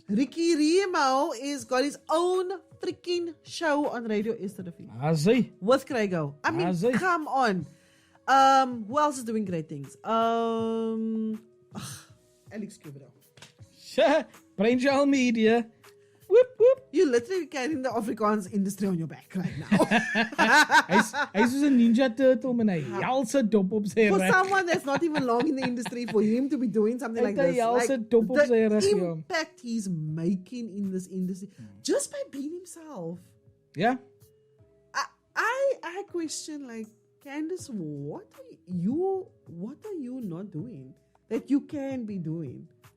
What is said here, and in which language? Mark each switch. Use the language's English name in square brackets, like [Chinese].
[English] Ricky Riemau is got his own freaking show on Radio Esterrefiek. With Craigo. I mean, come on. Who else is doing great things? Alex Cubido. Brainjail Media. Whoop, whoop. You literally carrying the Afrikaans industry on your back right now. [Afrikaans] Hy's soos 'n ninja turtle met 'n helse dop op sy [English] For [Afrikaans] rug. [English] someone that's not even long in the industry, for him to be doing something like this, like the impact he's making in this industry just by being himself. Yeah. I question, like, Candice, what are you not doing that you can be doing?